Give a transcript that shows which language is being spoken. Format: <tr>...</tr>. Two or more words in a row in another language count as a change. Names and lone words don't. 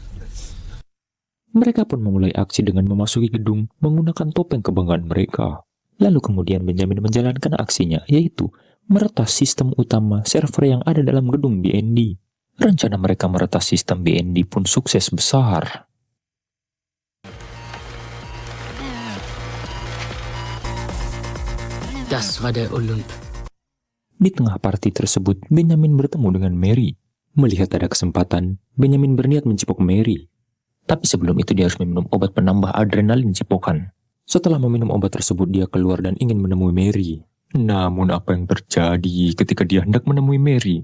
<id>Mereka pun memulai aksi dengan memasuki gedung menggunakan topeng kebanggaan mereka. Lalu kemudian Benjamin menjalankan aksinya, yaitu meretas sistem utama server yang ada dalam gedung BND. Rencana mereka meretas sistem BND pun sukses besar.</id> <de>Das war der Olymp.</de> <id>Di tengah party tersebut, Benjamin bertemu dengan Mary. Melihat ada kesempatan, Benjamin berniat mencipok Mary. Tapi sebelum itu dia harus meminum obat penambah adrenalin cipokan. Setelah meminum obat tersebut, dia keluar dan ingin menemui Mary. Namun apa yang terjadi ketika dia hendak menemui Mary?</id>